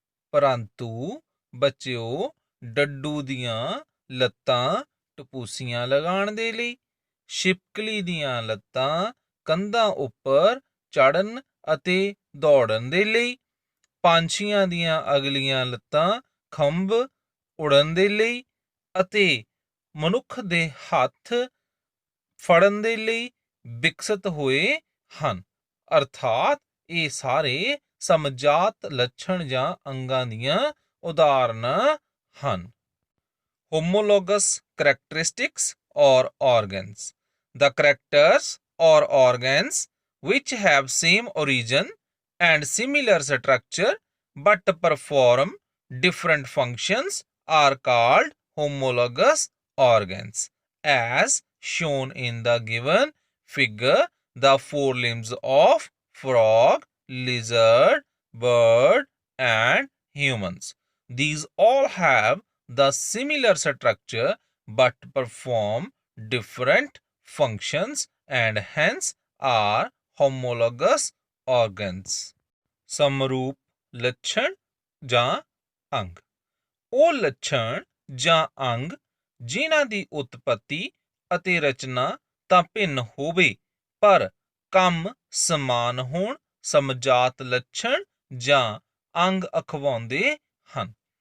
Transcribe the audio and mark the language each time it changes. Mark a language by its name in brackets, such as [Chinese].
[Punjabi] ਪਰੰਤੂ ਬੱਚਿਓ ਡੱਡੂ ਦੀਆਂ ਲੱਤਾਂ ਟਪੂਸੀਆਂ ਲਗਾਉਣ ਦੇ ਲਈ, ਛਿਪਕਲੀ ਦੀਆਂ ਲੱਤਾਂ ਕੰਧਾਂ ਉੱਪਰ ਚੜ੍ਹਨ ਅਤੇ ਦੌੜਨ ਦੇ ਲਈ, ਪੰਛੀਆਂ ਦੀਆਂ ਅਗਲੀਆਂ ਲੱਤਾਂ ਖੰਭ ਉੜਨ ਦੇ ਲਈ ਅਤੇ ਮਨੁੱਖ ਦੇ ਹੱਥ ਫੜਨ ਦੇ ਲਈ ਵਿਕਸਿਤ ਹੋਏ ਹਨ। ਅਰਥਾਤ ਇਹ ਸਾਰੇ ਸਮਜਾਤ ਲੱਛਣ ਜਾਂ ਅੰਗਾਂ ਦੀਆਂ ਉਦਾਹਰਨਾਂ ਹਨ। [English] Homologous characteristics or organs, the characters or organs which have same origin and similar structure but perform different functions are called homologous organs. As shown in the given figure, the four limbs of frog, lizard, bird, and humans. These all have the similar structure but perform different functions and hence are homologous organs। [Punjabi] ਸਮਰੂਪ ਲੱਛਣ ਜਾਂ ਅੰਗ ਉਹ ਲੱਛਣ ਜਾਂ ਅੰਗ ਜਿਨ੍ਹਾਂ ਦੀ ਉਤਪਤੀ ਅਤੇ ਰਚਨਾ ਤਾਂ ਭਿੰਨ ਹੋਵੇ ਪਰ ਕੰਮ ਸਮਾਨ ਹੋਣ ਸਮਜਾਤ ਲੱਛਣ ਜਾਂ ਅੰਗ ਅਖਵਾਉਂਦੇ ਹਨ।